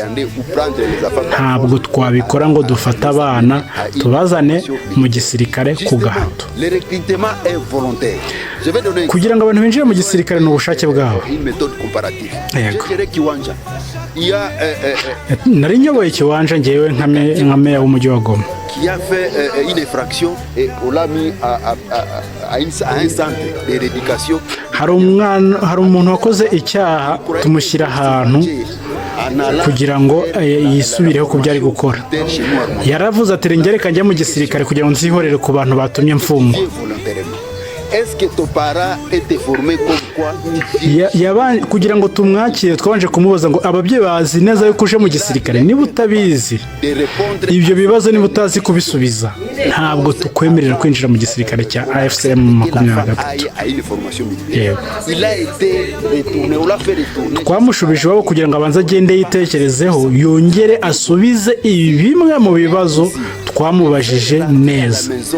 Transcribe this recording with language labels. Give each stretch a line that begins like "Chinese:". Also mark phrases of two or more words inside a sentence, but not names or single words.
Kinyarwanda: Ntabwo twabikora ngo dufate abana tubazane mu gisirikare ku gahato. Kugira ngo abantu binjire mu gisirikare ni ubushake bwabo. Nari nyoboye Kiwanja ngewe nka meya w'umujyi wa Goma.
French: Qui a fait une infraction et on l'a mis à un centre de rééducation.
Kinyarwanda: Hari umuntu wakoze icyaha tumushyira ahantu kugira ngo yisubireho ku byo ari gukora. Yaravuze ati reka njye mu gisirikare kugira ngo nzihorere ku bantu batumye mfungwa.
French: Est-ce que ton parent était formé comme quoi?
Kinyarwanda: Kugira ngo tumwakire twabanje kumubaza ngo ababyeyi bazi neza yuko uje mu gisirikare. Niba utabizi ibyo bibazo, niba utazi kubisubiza, ntabwo tukwemerera kwinjira mu gisirikare cya AFCM 23. Twamushubije iwabo kugira ngo abanze agende yitekerezeho, yongere asubize bimwe mu bibazo twamubajije neza.